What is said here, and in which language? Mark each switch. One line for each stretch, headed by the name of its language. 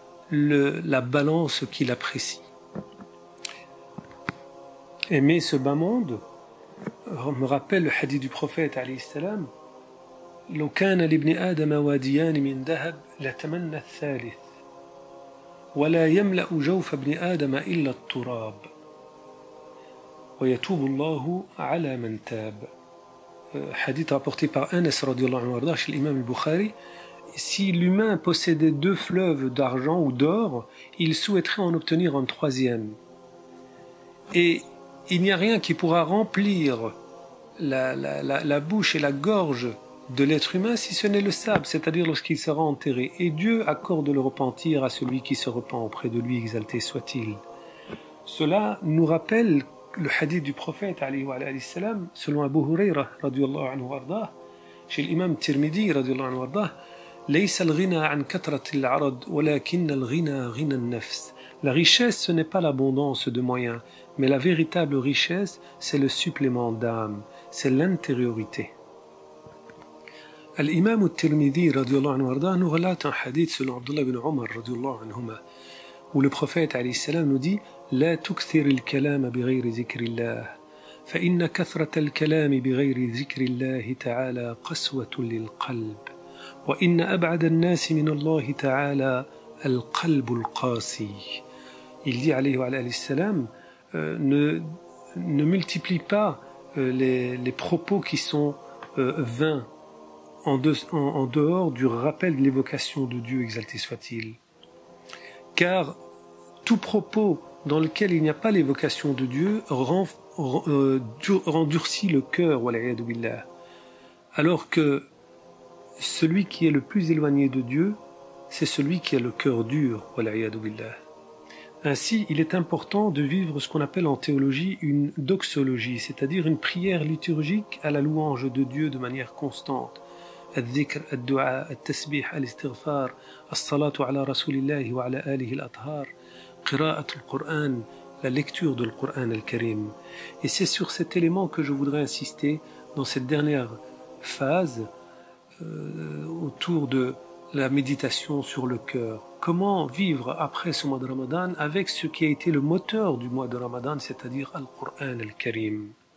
French: la balance qu'il apprécie. Aimer ce bas monde me rappelle le hadith du prophète alayhi salam:
Arabic: لو كان لابن آدم واديان من ذهب لتمنى الثالث ولا يملأ جوف ابن آدم إلا التراب ويتوب الله على من تاب.
French: Hadith rapporté par Anas radiyallahu anhu chez l'imam al-Bukhari. Si l'humain possédait 2 fleuves d'argent ou d'or, il souhaiterait en obtenir un 3e. Et il n'y a rien qui pourra remplir la bouche et la gorge de l'être humain si ce n'est le sable, c'est-à-dire lorsqu'il sera enterré. Et Dieu accorde le repentir à celui qui se repent auprès de lui, exalté soit-il. Cela nous rappelle le hadith du prophète alayhi salam, selon Abu Huraira radiyallahu anhu wardah, chez l'imam Tirmidhi radiyallahu anhu wardah:
Arabic: ليس الغنى عن كثرة العرض ولكن الغنى غنى النفس.
French: La richesse, ce n'est pas l'abondance de moyens, mais la véritable richesse, c'est le supplément d'âme, c'est l'intériorité. Al-Imam al-Tirmidhi radiyallahu anhu wardah nous relate un hadith selon Abdullah ibn Umar radiyallahu anhuma, où le prophète alayhi salam nous dit:
Arabic: لا تكثر الكلام بغير ذكر الله فإن كثرة الكلام بغير ذكر الله تعالى قسوة للقلب وإن أبعد الناس من الله تعالى القلب القاسي.
French: Il dit alayhi salam, ne multiplie pas les propos qui sont vains en dehors du rappel de l'évocation de Dieu, exalté soit-il. Car tout propos dans lequel il n'y a pas l'évocation de Dieu endurcit le cœur, wal'iyadu billah. Alors que celui qui est le plus éloigné de Dieu, c'est celui qui a le cœur dur, wal'iyadu billah. Ainsi, il est important de vivre ce qu'on appelle en théologie une doxologie, c'est-à-dire une prière liturgique à la louange de Dieu de manière constante.
Arabic: الذكر الدعاء التسبيح الاستغفار الصلاة على رسول الله وعلى آله الأطهار قراءة القرآن,
French: la lecture de l'Qur'an al-Karim. Et c'est sur cet élément que je voudrais insister dans cette dernière phase autour de la méditation sur le cœur. Comment vivre après ce mois de Ramadan avec ce qui a été le moteur du mois de Ramadan, c'est-à-dire Al-Qur'an al-Karim.